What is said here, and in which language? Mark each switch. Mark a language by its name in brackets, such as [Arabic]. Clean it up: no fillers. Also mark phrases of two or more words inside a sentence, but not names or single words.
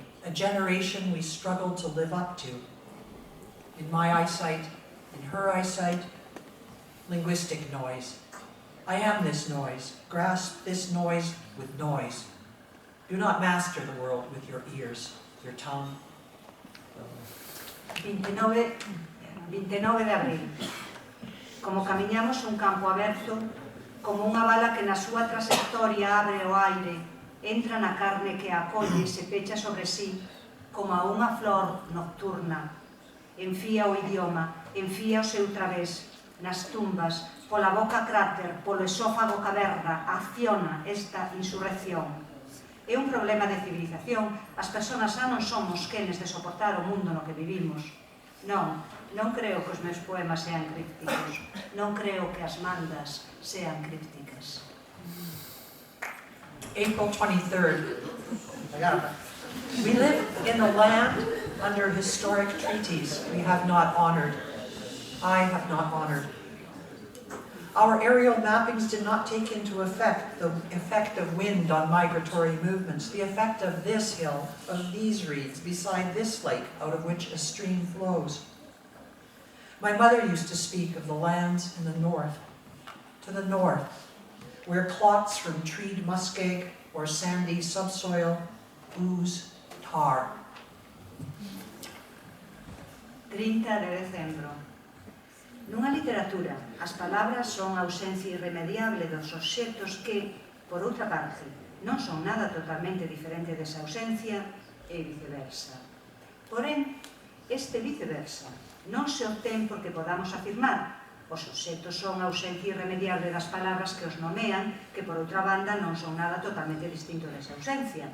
[English] A generation we struggled to live up to. In my eyesight, in her eyesight, linguistic noise. I am this noise. Grasp this noise with noise. Do not master the world with your ears, your tongue. [Galician] 29 de abril. Como camiñamos un campo aberto, como unha bala que na súa trayectoria abre o aire, entra na carne que a acolle e se pecha sobre sí, como a unha flor nocturna. Enfía o idioma, enfía o seu través, nas tumbas, pola boca cráter, polo esófago caverna, acciona esta insurrección. É un problema de civilización. As persoas xa non somos quenes de soportar o mundo no que vivimos. Non, non creo que os meus poemas sean crípticos. Non creo que as mandas sean crípticas. [English] April 23rd. We live in a land under historic treaties we have not honored. I have not honored. Our aerial mappings did not take into effect the effect of wind on migratory movements, the effect of this hill, of these reeds, beside this lake out of which a stream flows. My mother used to speak of the lands in the north, to the north, where clots from treed muskeg or sandy subsoil ooze tar. [Galician] 30 de decembro. Nunha literatura, as palabras son a ausencia irremediable dos obxectos que, por outra parte, non son nada totalmente diferente desa ausencia e viceversa. Porén, este viceversa non se obtén porque podamos afirmar os obxectos son a ausencia irremediable das palabras que os nomean, que por outra banda non son nada totalmente distinto desa ausencia.